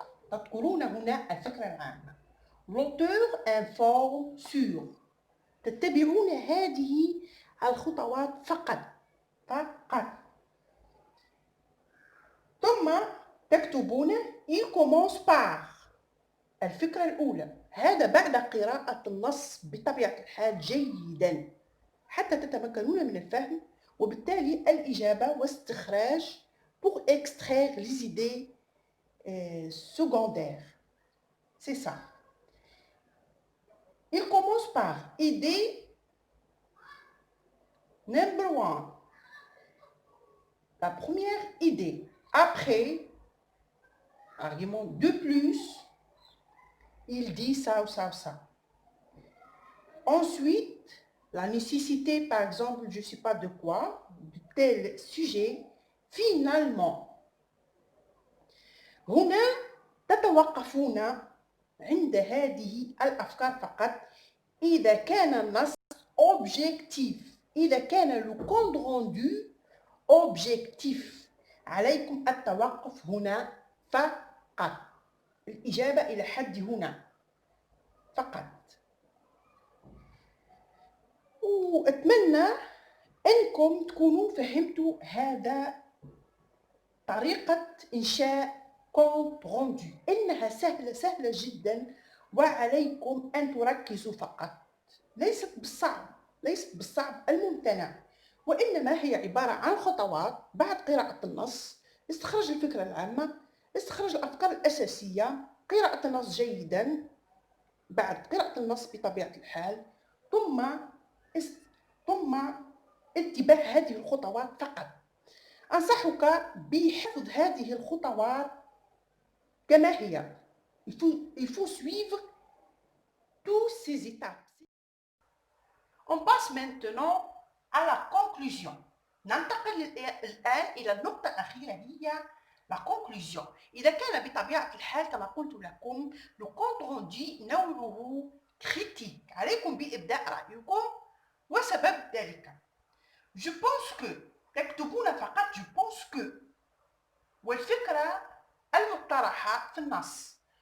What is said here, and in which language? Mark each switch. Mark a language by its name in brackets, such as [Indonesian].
[Arabic] تذكرون هنا الفكرة العامة. [French] l'auteur informe sur. [Arabic] تتبعون هذه الخطوات فقط فقط. ثم تكتبون [French] il commence par [Arabic] الفكرة الأولى. هذا بعد قراءة النص بطبيعة الحال جيدا حتى تتمكنون من الفهم وبالتالي الإجابة واستخراج [French] pour extraire les idées secondaires. C'est ça. Il commence par idée [English] number one. [French] La première idée. Après, argument de plus, il dit ça ou ça ou ça. Ensuite, la nécessité, par exemple, je ne sais pas de quoi, de tel sujet, finalement. [Arabic] هنا تتوقفون عند هذه الأفكار فقط إذا كان النص objectif. إذا كان [French] le compte rendu objectif. [Arabic] عليكم التوقف هنا فقط. الإجابة إلى حد هنا فقط. وأتمنى أنكم تكونوا فهمتوا هذا طريقة إنشاء compte rendu. إنها سهلة جدا وعليكم أن تركزوا فقط. ليست بالصعب الممتنع، وإنما هي عبارة عن خطوات بعد قراءة النص، استخراج الفكرة العامة، استخراج الأفكار الأساسية، قراءة النص جيدا بعد قراءة النص بطبيعة الحال، ثم اتباع هذه الخطوات فقط. أنصحك بحفظ هذه الخطوات كما هي. [French] Il faut suivre toutes ces étapes. On passe maintenant à la conclusion. [Arabic] ننتقل الآن إلى النقطة الأخيرة هي la conclusion. إذا كان بطبيعة الحال كما قلت لكم le compte rendu نوعه critique، عليكم بإبداء رأيكم وسبب ذلك. [French] Je pense que [Arabic] تكتبون فقط [French] je pense que [Arabic] والفكرة المقترحة في النص.